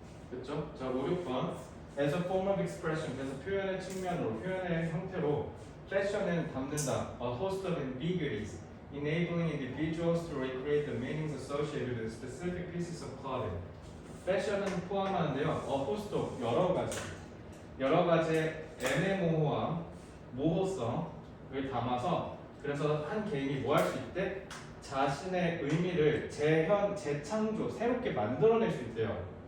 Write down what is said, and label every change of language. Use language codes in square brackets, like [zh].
[ko] 그렇죠? 자, 5, 6번 [en] As a form of expression, [ko] 그래서 표현의 측면으로, 표현의 형태로 패션은 담는다 [en] a host of ambiguities, enabling individuals to recreate the meanings associated with specific pieces of clothing. [ko] 패션은 포함하는데요, [en] a host of [ko] 여러 가지의 애매모호함, 모호성을 담아서 그래서 한 개인이 뭐 할 수 있대? 자신의 의미를 재창조, 새롭게 만들어낼 수 있대요.